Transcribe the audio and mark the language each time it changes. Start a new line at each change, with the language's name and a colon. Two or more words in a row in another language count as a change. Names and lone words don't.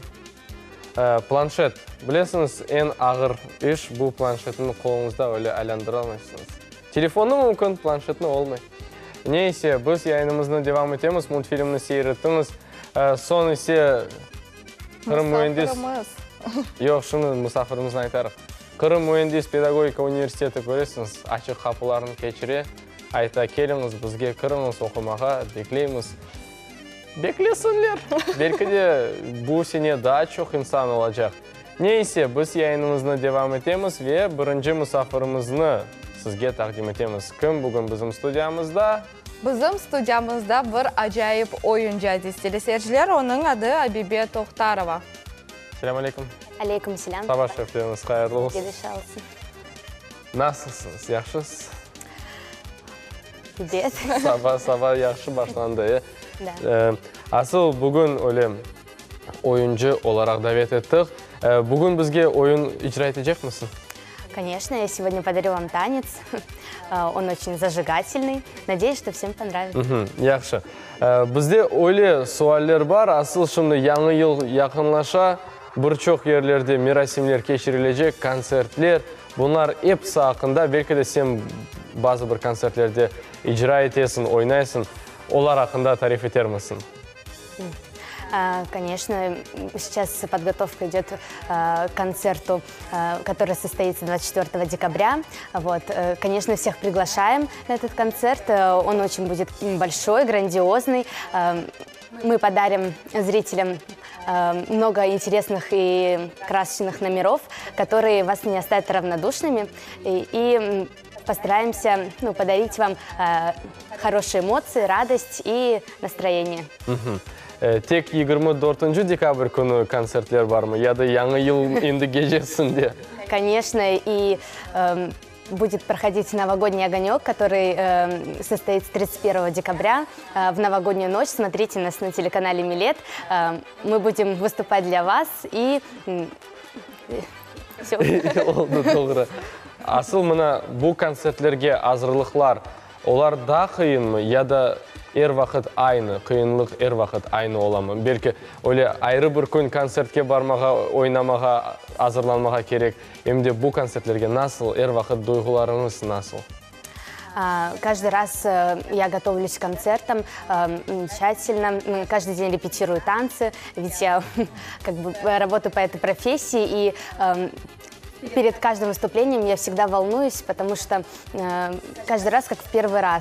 Crimean Tatar: Planşet, bilesiniz en ağır iş bu planşetin kolunuzda öyle aylandıra almazsınız. Telefonu mümkün, planşetini olmay. Neyse, biz yayınımızda devam etemiz, multfilmini seyrettiniz. Son ise Kırım Mühendis... Yok, şunu misafirimizni aytarıq. Kırım Mühendis Pedagogika Üniversiteti görесiniz, açık kapılarını keçire. Ayta keliniz, bizge kırınız okumağa, bekleyimiz. Beklesinler. Belki de bu sene daha çok insan olacak. Neyse, biz yayınımızda devam etemiz ve birinci misafirimizni sizge takdim etemiz. Kim bugün bizim stüdyamızda? Bizim stüdyamızda bir acayip oyuncu aziz teleseyirciler. Onun adı Abibe Toxtarova. Selamun aleyküm. Aleyküm selam. Sabah şefleriniz hayırlı olsun. Geliş olsun. Nasılsınız? Yaxşısınız? Gidiyor. Sabah yaxşı başlandı. Asıl bugün öyle oyuncu olarak davet ettik. Bugün bizge oyun icra edecek misin?
Russian: Конечно, я сегодня подарю вам танец. Он очень зажигательный. Надеюсь, что всем понравится.
Crimean Tatar: Yaxşı. Bizde öyle sualler var. Asıl şimdi yeni yıl yakınlaşa birçok yerlerde merasimler geçirilecek, konsertler. Bunlar hepsi hakkında belki de sen bazı bir konsertlerde icra etesin, oynaysın. Onlar hakkında tarif eder misin?
Russian: Конечно, сейчас подготовка идет к концерту, который состоится 24 декабря. Вот, конечно, всех приглашаем на этот концерт. Он очень будет большой, грандиозный. Мы подарим зрителям много интересных и красочных номеров, которые вас не оставят равнодушными. И постараемся подарить вам хорошие эмоции, радость и настроение.
Crimean Tatar: Tek 24 dekabr günü konsertler var mı? Ya da yeni yıl indi gecesinde?
Russian: Конечно, и будет проходить новогодний огонек, который состоится 31 декабря в новогоднюю ночь. Смотрите нас на телеканале Милет. Мы будем выступать для вас и все.
Crimean Tatar: Oldu, doğru. Asıl mına bu konsertlerge hazırlıklar, onlar daha kıyın mı ya da her vakit aynı, kıyınlık her vakit aynı olamı? Belki öyle ayrı bir gün konsertke barmağa, oynamağa, hazırlanmağa gerek. Hem de bu konsertlerge nasıl, her vakit duygularınız nasıl?
Russian: Каждый раз я готовлюсь к концертам тщательно, каждый день репетирую танцы, ведь я как бы работаю по этой профессии, и перед каждым выступлением я всегда волнуюсь, потому что каждый раз как в первый раз.